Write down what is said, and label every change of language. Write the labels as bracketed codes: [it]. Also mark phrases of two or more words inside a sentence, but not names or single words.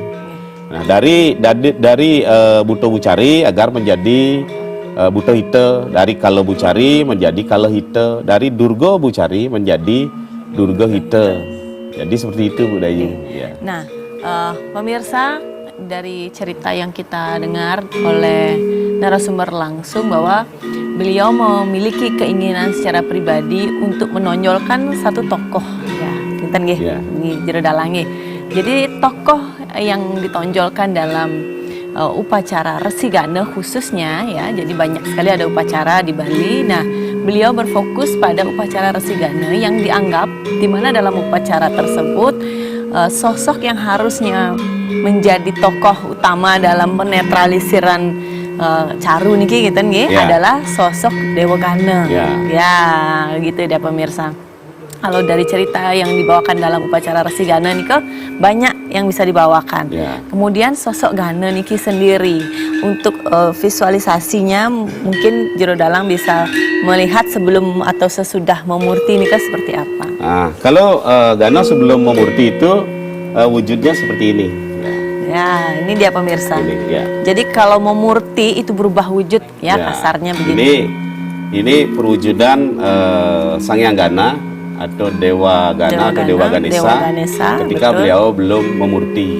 [id] Nah, dari Buta Bucari agar menjadi Buta Hita, dari Kala Bucari menjadi Kala Hita, dari Durga Bucari menjadi Durga Hita. Jadi seperti itu, Bu Dayu. Ya. Nah, pemirsa, dari cerita yang kita dengar oleh narasumber langsung bahwa beliau memiliki keinginan secara pribadi untuk menonjolkan satu tokoh, ya, [ban] kinten nggih, jero dalang nggih. [id] Jadi tokoh yang ditonjolkan dalam upacara Resi Gana khususnya, ya, jadi banyak sekali ada upacara di Bali. Nah, beliau berfokus pada upacara Resi Gana yang dianggap di mana dalam upacara tersebut sosok yang harusnya menjadi tokoh utama dalam menetralisiran Caru niki gitu nggih, adalah sosok Dewa Gana. Ya, gitu deh pemirsa. Kalau dari cerita yang dibawakan dalam upacara Resi Gana niki banyak yang bisa dibawakan. Kemudian sosok Gana niki sendiri untuk visualisasinya mungkin jero dalang bisa melihat sebelum atau sesudah memurti niki seperti apa. Nah, kalau Gana sebelum memurti itu wujudnya seperti ini. Ya, ini dia pemirsa. Ini, ya. Jadi kalau memurti itu berubah wujud, ya, kasarnya begini. Ini perwujudan Sang Hyang Gana atau Dewa Gana atau Dewa Ganesa ketika beliau belum memurti.